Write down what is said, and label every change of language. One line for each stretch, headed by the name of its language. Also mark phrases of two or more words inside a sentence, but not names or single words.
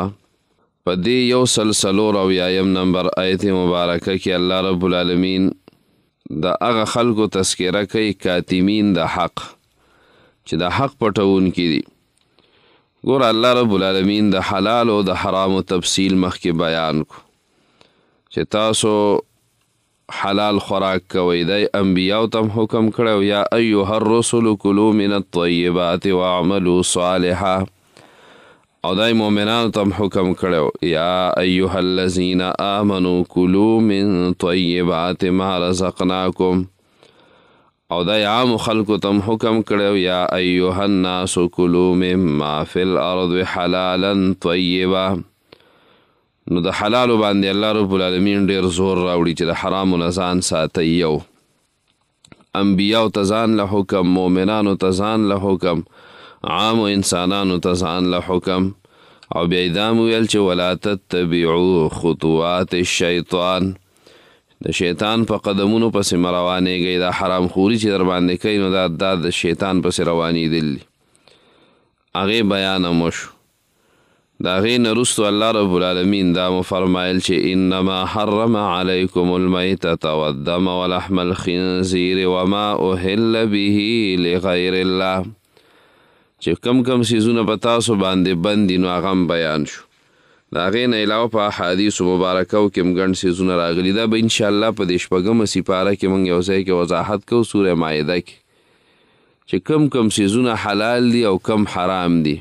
Pashto: په دې یو سلسلور او یایم نمبر آیت مبارکه کې الله رب العالمین د هغه خلکو تذکره کوي کاتمین د حق چې د حق پټونکي دي. ګوره الله رب العالمین د حلال او د حرامو تفصیل مخکې بیان کو چې تاسو حلال خوراک کوئ. دی انبیاو ته حکم کړی
Arabic: یا ایها الرسل کلوا من الطیبات واعملوا صالحا،
Pashto: او دای مؤمنانو ته حکم کړی
Arabic: یا ایها الذین آمنوا کلوا من طیبات ما رزقناکم،
Pashto: او دای عام خلکو ته حکم کړی
Arabic: یا ایها الناس کلوا مما فی الارض حلالا طیبا.
Pashto: نو د حلالو باندې الله رب العالمین ډیر زور راوړي چې د حرامو نه ځان ساتئ. یو انبیاو ته ځان له حکم، مؤمنانو ته ځان له حکم، عامو انسانانو ته ځان له حکم. او بیا یې دا ویل چې
Arabic: ولا تتبعوا خطوات الشیطان،
Pashto: د شیطان په قدمونو پسې مه روانېږئ. دا حرام خوري چې در باندې کوي نو دا د شیطان پسې روانېدل دي. هغې بیان هم وشو. د هغې نه وروستو الله رب العالمین دا مو فرمایل چې
Arabic: انما حرم علیکم المیتة والدم ولحم الخنزیر وما اهل به لغیر الله،
Pashto: چې کم کم څیزونه په تاسو باندې بند دي نو هغه هم بیان شو. د هغې نه علاوه په احادیثو مبارکو کې هم ګڼ څیزونه راغلي. دا به انشاءالله په دې شپږمه سپاره کې موږ یو ځای کې وضاحت کوو، سوره مایده کې، چې کم کم څیزونه حلال دي او کم حرام دي.